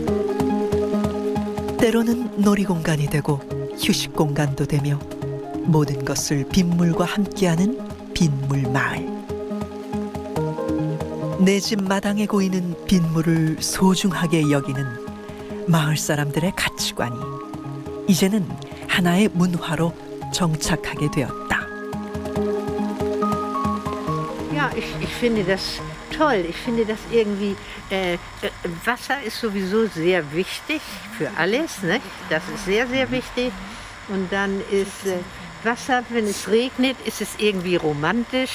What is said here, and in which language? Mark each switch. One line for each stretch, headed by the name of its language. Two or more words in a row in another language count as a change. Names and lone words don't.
Korean: 때로는 놀이공간이 되고 휴식 공간도 되며 모든 것을 빗물과 함께하는 빗물 마을. 내 집 마당에 고이는 빗물을 소중하게 여기는 마을 사람들의 가치관이 이제는 하나의 문화로 정착하게 되었다.
German: Ja, ich finde das toll. Ich finde das irgendwie, Wasser ist sowieso sehr wichtig für alles, ne? Das ist sehr, sehr wichtig. Und dann ist Wasser, wenn es regnet, ist es irgendwie romantisch.